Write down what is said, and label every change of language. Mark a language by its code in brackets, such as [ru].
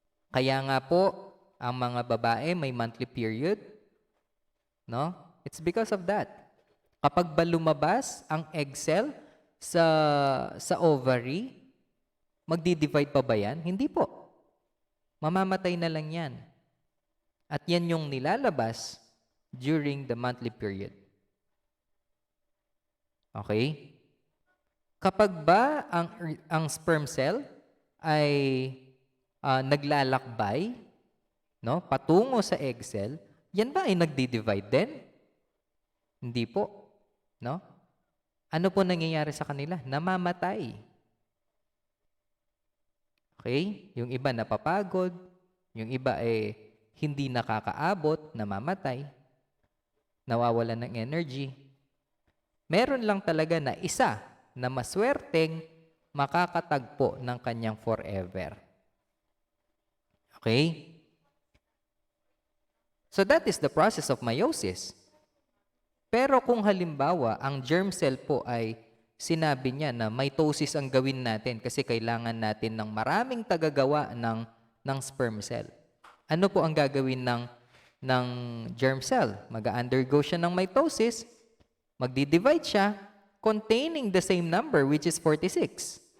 [tl] Kaya nga po, ang mga babae may monthly period, no? [en] It's because of that. [tl] Kapag ba lumabas ang egg cell sa ovary, magdi-divide pa ba yan? Hindi po. Mamamatay na lang yan. At yan yung nilalabas during the monthly period. Okay? Kapag ba ang sperm cell ay naglalakbay, no, patungo sa egg cell, yan ba ay nagdi-divide din? Hindi po. No? Ano po nangyayari sa kanila? Namamatay. Okay? Yung iba napapagod, yung iba ay hindi nakakaabot, namamatay, nawawalan ng energy. Meron lang talaga na isa na maswerteng makakatagpo ng kanyang forever. Okay? [en] So that is the process of meiosis. [tl] Pero kung halimbawa, ang germ cell po ay sinabi niya na mitosis ang gawin natin kasi kailangan natin ng maraming tagagawa ng sperm cell. Ano po ang gagawin ng germ cell? Mag-undergo siya ng mitosis, magdi-divide siya, [en] containing the same number, which is 46.